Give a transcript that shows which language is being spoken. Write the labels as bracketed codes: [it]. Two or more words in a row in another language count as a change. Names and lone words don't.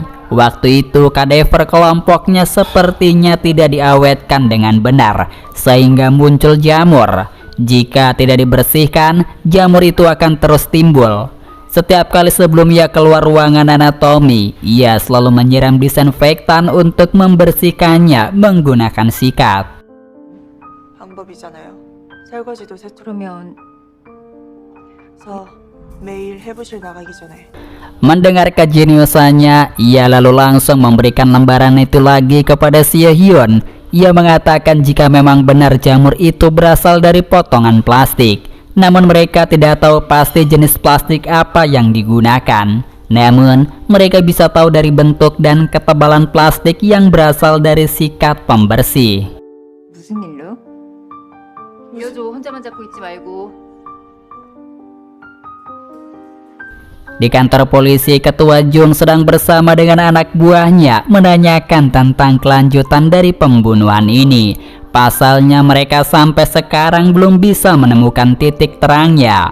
[id] Waktu itu kadaver kelompoknya sepertinya tidak diawetkan dengan benar sehingga muncul jamur. Jika tidak dibersihkan, jamur itu akan terus timbul. Setiap kali sebelum ia keluar ruangan anatomi, ia selalu menyiram disinfektan untuk membersihkannya menggunakan sikat. [ko] 방법이잖아요. 설거지도 세척. 그러면 매일 해부실 나가기 전에. [id] Mendengar kejeniusannya, ia lalu langsung memberikan lembaran itu lagi kepada Sehhyun. Ia mengatakan jika memang benar jamur itu berasal dari potongan plastik. Namun mereka tidak tahu pasti jenis plastik apa yang digunakan. Namun mereka bisa tahu dari bentuk dan ketebalan plastik yang berasal dari sikat pembersih. [ko] 무슨 일로? 이어줘 혼자만 잡고 있지 말고. [id] Di kantor polisi, Ketua Jung sedang bersama dengan anak buahnya menanyakan tentang kelanjutan dari pembunuhan ini. Pasalnya mereka sampai sekarang belum bisa menemukan titik terangnya.